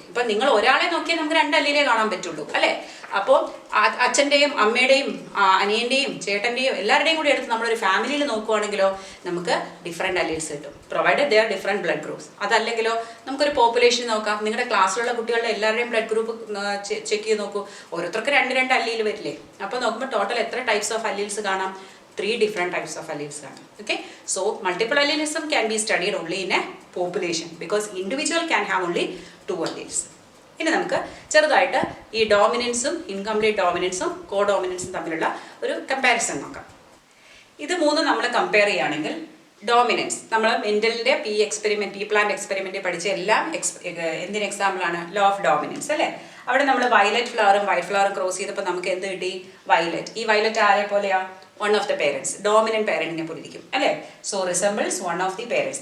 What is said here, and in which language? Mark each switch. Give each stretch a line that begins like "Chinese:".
Malayalam: ഇപ്പം നിങ്ങൾ ഒരാളെ നോക്കിയാൽ നമുക്ക് 2 അല്ലീലേ കാണാൻ പറ്റുള്ളൂ അല്ലേ? അപ്പോൾ അച്ഛൻ്റെയും അമ്മയുടെയും അനിയൻ്റെയും ചേട്ടൻ്റെയും എല്ലാവരുടെയും കൂടി എടുത്ത് നമ്മളൊരു ഫാമിലിയിൽ നോക്കുവാണെങ്കിലോ നമുക്ക് ഡിഫറെൻറ്റ് അല്ലീൽസ് കിട്ടും,
English: Provided they are different blood groups.
Malayalam: അതല്ലെങ്കിലോ നമുക്കൊരു പോപ്പുലേഷൻ നോക്കാം. നിങ്ങളുടെ ക്ലാസ്സിലുള്ള കുട്ടികളുടെ എല്ലാവരുടെയും ബ്ലഡ് ഗ്രൂപ്പ് ചെക്ക് ചെയ്ത് നോക്കൂ. ഓരോരുത്തർക്ക് 2 അല്ലീൽ വരില്ലേ? അപ്പോൾ നോക്കുമ്പോൾ ടോട്ടൽ എത്ര ടൈപ്സ് ഓഫ് അല്ലീൽസ് കാണാം?
English: 3 different types of alleles
Malayalam: കാണാം.
English: Okay, so multiple allelism can be studied only in a population because individual can have only 2 alleles.
Malayalam: ഇനി നമുക്ക് ചെറുതായിട്ട് ഈ ഡോമിനൻസും ഇൻകംപ്ലീറ്റ് ഡോമിനൻസും കോഡോമിനൻസും തമ്മിലുള്ള ഒരു കമ്പാരിസൺ നോക്കാം. ഇത് മൂന്നും നമ്മൾ കമ്പയർ ചെയ്യുകയാണെങ്കിൽ ഡോമിനൻസ് നമ്മൾ മെൻ്റലിൻ്റെ പി പ്ലാന്റ് എക്സ്പെരിമെൻറ്റ് പഠിച്ച എല്ലാം എന്തിന് എക്സാമ്പിളാണ്? ലോ ഓഫ് ഡോമിനൻസ് അല്ലേ? അവിടെ നമ്മൾ വയലറ്റ് ഫ്ലവറും വൈറ്റ് ഫ്ലവറും ക്രോസ് ചെയ്തപ്പോൾ നമുക്ക് എന്ത് കിട്ടി? വയലറ്റ്. ഈ വയലറ്റ് ആരെ പോലെയാ?
English: one of the parents, dominant parent
Malayalam: പോലെ ഇരിക്കും അല്ലേ?
English: So resembles one of the parents.